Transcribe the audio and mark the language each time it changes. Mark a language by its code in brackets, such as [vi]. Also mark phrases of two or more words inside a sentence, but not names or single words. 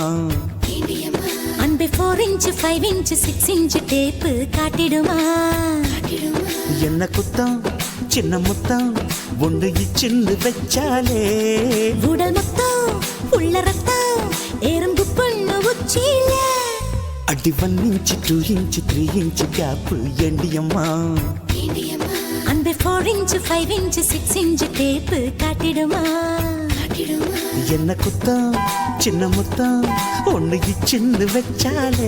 [ta] அன்பு 4 இன்ச் 5 இன்ச் 6 இன்ச் டேப்பு காட்டிடுமா என்ன குத்தம் சின்ன முத்தம் ஒன்று இச்சின்னு வச்சாலே உடல் மொத்தம் உள்ள ரத்தம் எறும்பு பொண்ணு உச்சியில [te] అడి 1 ఇంచ్ 2 ఇంచ్ 3 ఇంచ్ గ్యాప్ ఎండియమ్మా [ta] அன்பு 4 இன்ச் 5 இன்ச் 6 இன்ச் டேப்பு காட்டிடுமா என்ன குத்தம் சின்ன முத்தம் ஒன்று இச்சின்னு வச்சாலே